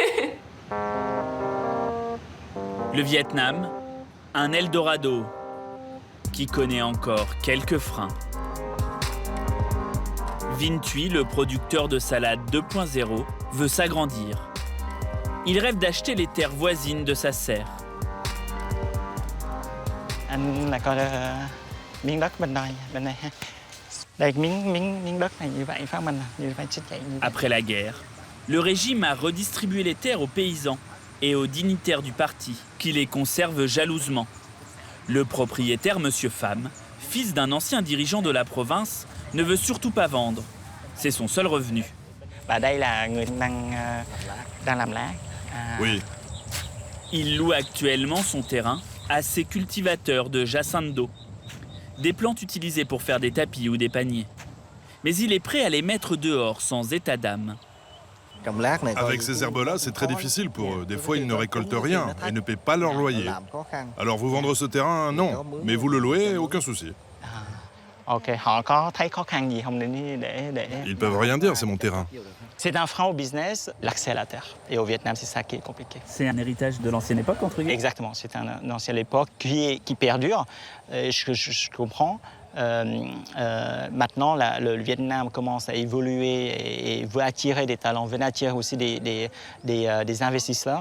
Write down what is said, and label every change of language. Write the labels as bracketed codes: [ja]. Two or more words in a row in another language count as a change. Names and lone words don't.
[fr] Le Vietnam, un Eldorado qui connaît encore quelques freins. Vinh Thuy, le producteur de salade 2.0, veut s'agrandir. Il rêve d'acheter les terres voisines de sa serre. [vi] Anh là coi miếng đất bên này ha. Đây miếng đất này như vậy phải không anh? Như vậy chết chạy như vậy. [fr] Après la guerre, le régime a redistribué les terres aux paysans et aux dignitaires du parti, qui les conservent jalousement. Le propriétaire, Monsieur Pham, fils d'un ancien dirigeant de la province, ne veut surtout pas vendre. C'est son seul revenu. [vi] Và đây là người đang làm lá. [fr] Oui. Il loue actuellement son terrain à ses cultivateurs de Jacinto, des plantes utilisées pour faire des tapis ou des paniers. Mais il est prêt à les mettre dehors sans état d'âme. Avec ces herbes-là, c'est très difficile pour eux. Des fois, ils ne récoltent rien et ne paient pas leur loyer. Alors vous vendre ce terrain, non. Mais vous le louez, aucun souci. [vi] Ok, họ có thấy khó khăn gì không để... [fr] Ils peuvent rien dire, c'est mon terrain. C'est un frein au business, l'accès à la terre. Et au Vietnam, c'est ça qui est compliqué. C'est un héritage de l'ancienne époque, entre guillemets. Exactement, c'est une ancienne époque qui perdure. Je comprends. Maintenant, le Vietnam commence à évoluer et veut attirer des talents, veut attirer aussi des investisseurs.